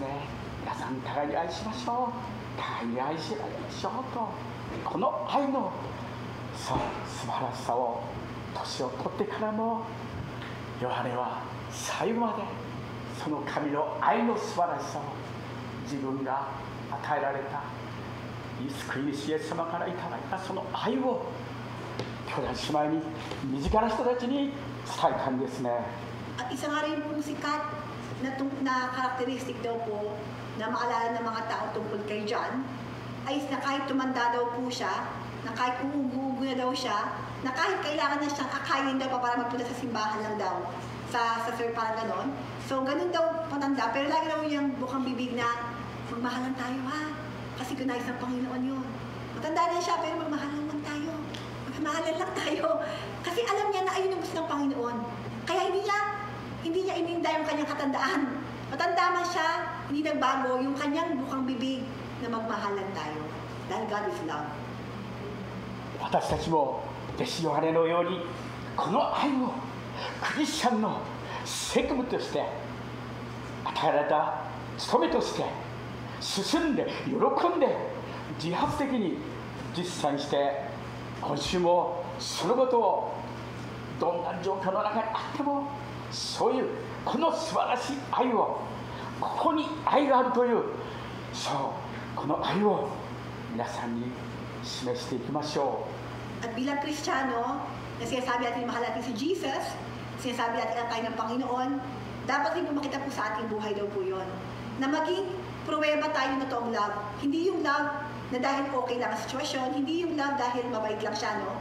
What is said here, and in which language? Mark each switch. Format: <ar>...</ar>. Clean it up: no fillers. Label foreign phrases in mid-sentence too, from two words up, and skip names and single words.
<ja>皆さん互いに愛しましょう、互いに愛し合いましょうと、この愛の素晴らしさを年を取ってからもヨハネは最後までその神の愛の素晴らしさを自分が与えられた救い主イエス様からいただいたその愛を兄弟姉妹に、身近な人たちに伝えたんですね。</ja> <tl>At isa nga rin pong sikat na karakteristik daw po na maalala ng mga tao tungkol kay John ay na kahit tumanda daw po siya, na kahit uugo na daw siya, na kahit kailangan na siyang akayin daw pa para magpunta sa simbahan lang daw, sa sir parang ganon. So ganun daw patanda, pero lagi daw yung bukang bibig na magmahalan tayo ha, kasi kunais ng Panginoon yun. Matanda na siya, pero magmahalan lang tayo. Magmahalan lang tayo. Kasi alam niya na ayun ang gusto ng Panginoon. Kaya hindi niya ininda yung kanyang katandaan. Matanda man siya, hindi nagbago yung kanyang bukang bibig na magmahalan tayo. Dahil</tl> <en>God is love.</en> <ja>私たちも弟子ヨハネのようにこの愛をクリスチャンの責務として与えられた務めとして進んで喜んで自発的に実践して、今週もそのことをどんな状況の中にあってもそういうこの素晴らしい愛を、ここに愛があるという、そうこの愛を皆さんに示していきましょう。</ja> <tl>At bilang Kristiyano, na sinasabi natin mahal natin si Jesus, sinasabi natin ang tayo ng Panginoon, dapat rin po makita po sa ating buhay daw po yun. Na maging pruweba tayo na toong love. Hindi yung love na dahil okay lang ang sitwasyon, hindi yung love dahil mabait lang siya, no?</tl>